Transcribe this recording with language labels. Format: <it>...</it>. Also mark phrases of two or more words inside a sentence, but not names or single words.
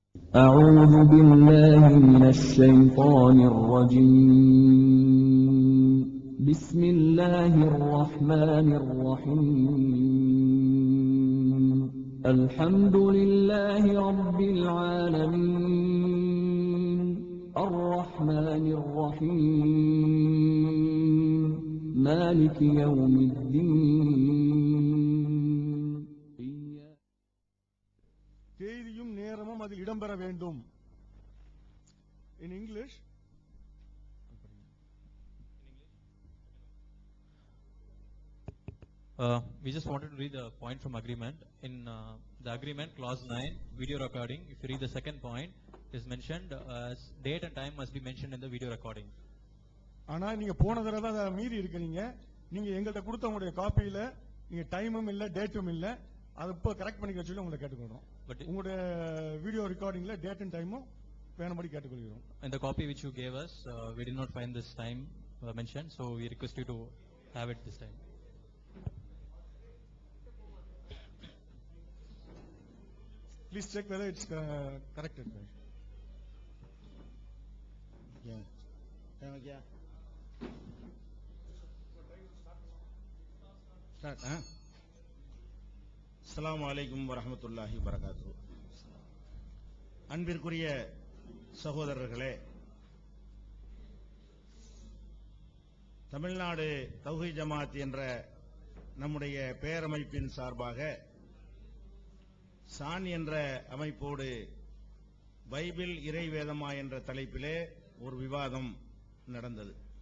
<ar>أعوذ بالله من الشيطان الرجيم بسم الله الرحمن الرحيم الحمد لله رب العالمين الرحمن الرحيم مالك يوم الدين</ar> <ta>தேதியும் நேரமும் அதில் இடம்பெற வேண்டும்.</ta> <en>In English, we just wanted to read the point from agreement. In the agreement, clause 9, video recording, if you read the second point, is mentioned as date and time must be mentioned in the video recording.</en> <ta>ஆனா நீங்க போன தடவை அதை மீறி இருக்கிறீங்க. நீங்க எங்கள்கிட்ட கொடுத்த உங்களுடைய காப்பியில நீங்க டைமும் இல்ல டேட்டும் இல்ல, அதை இப்போ கரெக்ட் பண்ணிக்க சொல்லி உங்களை கேட்டுக்கொள்றோம். பட் உங்களுடைய</ta> <en>video recording date and time</en> <ta>வேணும்படி கேட்டுக்கொள்கிறோம்.</ta> <en>In the copy which you gave us, we did not find this time mentioned, so we request you to have it this time. Please check whether it's corrected. Yeah. Start, huh?</en> <ar>السلام عليكم ورحمة الله وبركاته.</ar> <ta>அன்பிற்குரிய சகோதரர்களே, தமிழ்நாடு தௌஹீத் ஜமாத் என்ற நம்முடைய பேரமைப்பின் சார்பாக சான் என்ற அமைப்போடு பைபிள் இறை வேதமா என்ற தலைப்பிலே ஒரு விவாதம் நடந்தது.</ta>